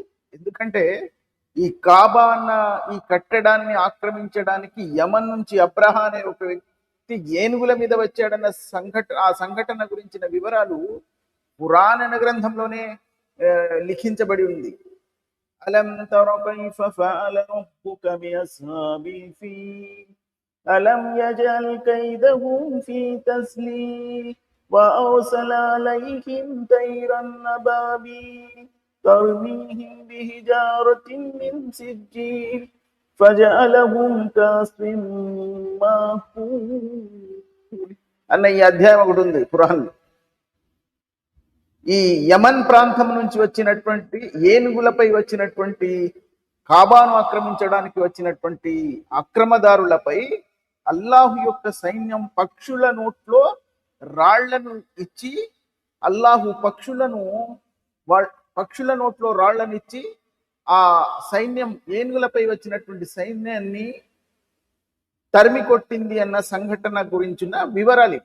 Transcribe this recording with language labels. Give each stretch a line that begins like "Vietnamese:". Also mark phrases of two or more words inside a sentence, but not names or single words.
Telugu: ఎందుకంటే ఈ కాబా అన్న ఈ కట్టడాన్ని ఆక్రమించడానికి యమన్ నుంచి అబ్రహా అనే ఒక వ్యక్తి ఏనుగుల మీద వచ్చాడన్న సంఘటన గురించిన వివరాలు పురాణ గ్రంథంలోనే లిఖించబడి ఉంది.
Arabic: ألم تر كيف فعل ربك بأصحاب الفيل ألم يجعل كيدهم في تضليل وأرسل عليهم طيرا أبابيل ترميهم بحجارة من سجيل فجعلهم كعصف مأكول
Telugu: అన్న ఈ అధ్యాయం ఒకటి ఉంది ఖురాన్లో. ఈ యమన్ ప్రాంతం నుంచి వచ్చినటువంటి ఏనుగులపై వచ్చినటువంటి కాబాను ఆక్రమించడానికి వచ్చినటువంటి అక్రమదారులపై అల్లాహు యొక్క సైన్యం పక్షుల నోట్లో రాళ్లను ఇచ్చి, అల్లాహు పక్షుల నోట్లో రాళ్లను ఇచ్చి ఆ సైన్యం ఏనుగులపై వచ్చినటువంటి సైన్యాన్ని తరిమి కొట్టింది అన్న సంఘటన గురించిన వివరాలు.